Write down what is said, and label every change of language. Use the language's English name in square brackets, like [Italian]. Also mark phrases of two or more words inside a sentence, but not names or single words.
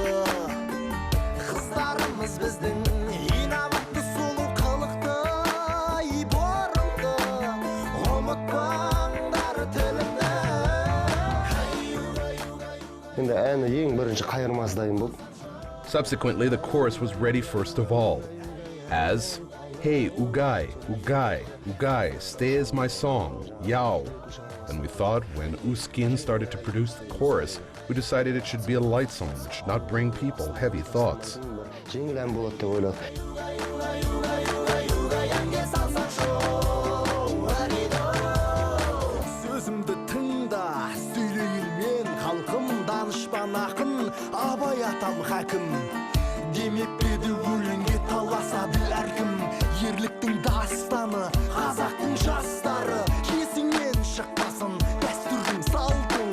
[Kazakh] Қыздарымыз біздің инабатты сұлу қылықты, борымды, ұмытпаңдар тілімді. Енді әні ең бірінші қайырмасы дайын болды. [English] Subsequently, the chorus was ready first of all, as, "Hey, Ugay, Ugay, Ugay, stay as my song, yow." And we thought when Uskin started to produce the chorus, we decided it should be a light song that should not bring people heavy thoughts. [Kazakh] Жеңіл ән болады деп ойладық. Сөзімді тыңда, сөйлейін мен халқым, данышпан ақын, абай атам хәкім. Демеп педі өлеңге таласады әркім, ерліктің дастаны, қазақтың жастары, есіңнен шықпасын, дәстүрдің салтың.